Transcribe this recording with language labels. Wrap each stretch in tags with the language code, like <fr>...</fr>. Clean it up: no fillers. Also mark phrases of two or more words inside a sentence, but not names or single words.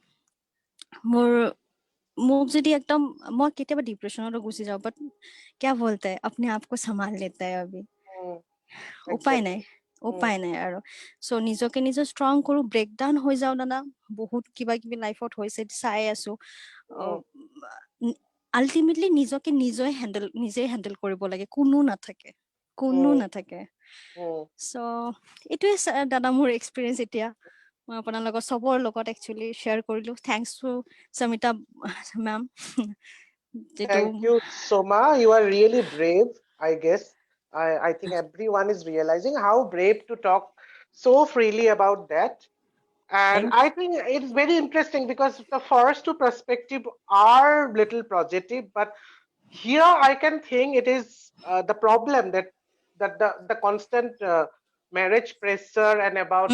<as>মোক যদি একদম মই কেতিয়াবা ডিপ্ৰেশনতো গুচি যাওঁ</as> <hi>বাট क्या बोलते हैं अपने आप को संभाल लेता है अभी</hi> <as>উপায় নাই আৰু চ' নিজকে নিজে ষ্ট্ৰং কৰো ব্ৰেকডাউন হৈ যাও দাদা বহুত কিবা কিবি লাইফত হৈছে চাই আছো আল্টিমেটলি নিজকে নিজে হেণ্ডেল কৰিব লাগে কোনো নাথাকে চ' এইটোৱে দাদা মোৰ এক্সপিৰিয়েঞ্চ এতিয়া মই আপোনাৰ লগত চবৰ লগত একচুৱেলি শ্বেয়াৰ কৰিলো</as> <en>thanks to</en> <as>সমিতা মেম</as> <en>Thank you, Soma. You are really brave, I guess. I think everyone is realizing how brave to talk so freely about that. And Thank I think it's very interesting because the first two perspective are little positive, but here I can think it is the problem that the constant marriage pressure and about</en>